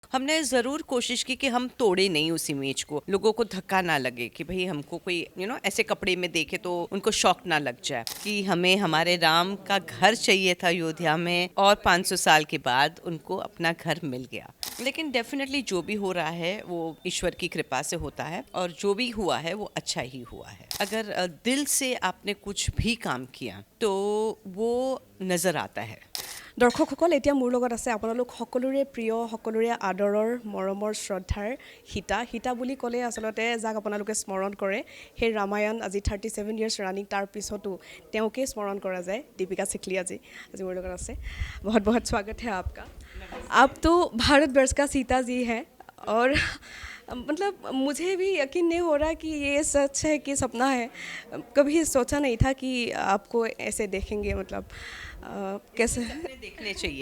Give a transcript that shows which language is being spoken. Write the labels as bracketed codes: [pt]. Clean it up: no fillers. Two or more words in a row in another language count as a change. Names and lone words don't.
[hi] हमने ज़रूर कोशिश की कि हम तोड़े नहीं उस इमेज को, लोगों को धक्का ना लगे कि भई हमको कोई ऐसे कपड़े में देखे तो उनको शॉक ना लग जाए कि हमें हमारे राम का घर चाहिए था अयोध्या में और 500 साल के बाद उनको अपना घर मिल गया। लेकिन डेफिनेटली जो भी हो रहा है वो ईश्वर की कृपा से होता है और जो भी हुआ है वो अच्छा ही हुआ है। अगर दिल से आपने कुछ भी काम किया तो वो नज़र आता है। [as] দৰ্শকসকল এতিয়া মোৰ লগত আছে আপোনালোক সকলোৰে প্ৰিয় সকলোৰে আদৰৰ মৰমৰ শ্ৰদ্ধাৰ সীতা বুলি ক'লে আচলতে যাক আপোনালোকে স্মৰণ কৰে সেই ৰামায়ণ আজি 37 [en] years running [as] তাৰ পিছতো তেওঁকে স্মৰণ কৰা যায় दीपिका सिकलिया जी আজি মোৰ লগত আছে [hi] बहुत बहुत स्वागत है आपका आप तो भारतवर्ष का सीता जी हैं और मतलब मुझे भी यकीन नहीं हो रहा कि ये सच है कि सपना है कभी सोचा नहीं था कि आपको ऐसे देखेंगे मतलब कैसे सपने देखने चाहिए।